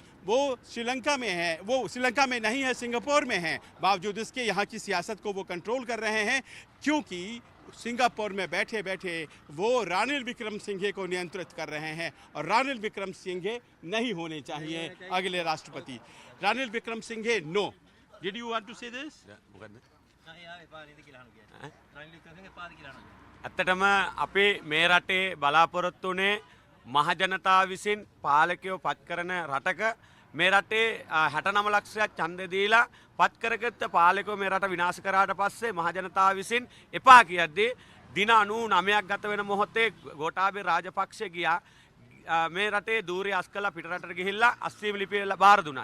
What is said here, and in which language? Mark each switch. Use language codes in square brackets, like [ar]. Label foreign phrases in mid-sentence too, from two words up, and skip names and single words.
[hi] वो श्रीलंका में है, वो श्रीलंका में नहीं है, सिंगापुर में है। बावजूद इसके यहाँ की सियासत को वो कंट्रोल कर रहे हैं, क्योंकि सिंगापुर में बैठे बैठे वो रानिल विक्रमसिंघे को नियंत्रित कर रहे हैं, और रानिल विक्रमसिंघे नहीं होने चाहिए अगले राष्ट्रपति। [en] रानिल विक्रमसिंघे no. Did you want to say this? [si] ඇත්තටම අපේ මේ රටේ බලාපොරොත්තු වුණේ මහජනතාව විසින් පාලකයෝ පත් කරන රටක මේ රටේ 69 ලක්ෂයක් ඡන්දය දීලා පත් කරගත්ත පාලකයෝ මේ රට විනාශ කරාට පස්සේ මහජනතාව විසින් එපා කියද්දී දින 99ක් ගත වෙන මොහොතේ ගෝඨාභය රාජපක්ෂ ගියා මේ රටේ දූරය අස් කළා පිට රටට ගිහිල්ලා අස්වීම ලිපිය බාර දුන්නා.